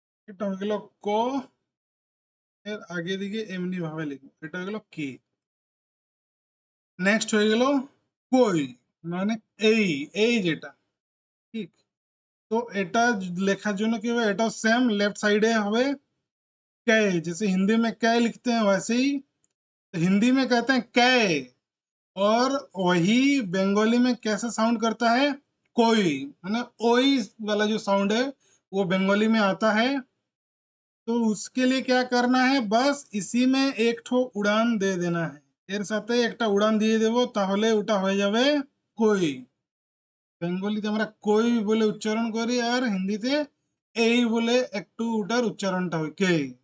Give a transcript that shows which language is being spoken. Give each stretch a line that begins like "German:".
Bangla: এটা হয়ে গেল ক, এর আগে দিকে এমনি ভাবে লিখবো, এটা হয়ে গেল কে। নেক্সট হয়ে গেল কই, মানে এই, এই যেটা, ঠিক। তো এটা লেখার জন্য কি হবে? এটাও সেম
Hindi: लेफ्ट साइड হবে कै, जैसे हिंदी में कै लिखते हैं वैसे ही हिंदी में कहते हैं कै, और वही बंगाली में कैसे साउंड करता है? कोई, माने ओई वाला जो साउंड है वो बंगाली में आता है। तो उसके लिए क्या करना है? बस इसी में एक ठो उड़ान दे देना है,
Bangla: এর সাথে একটা উড়ান দিয়ে দেব, তাহলে ওটা হয়ে যাবে কই। বেঙ্গলিতে আমরা কই বলে উচ্চারণ করি, আর হিন্দিতে এই বলে একটু ওটার উচ্চারণটা হয় কে।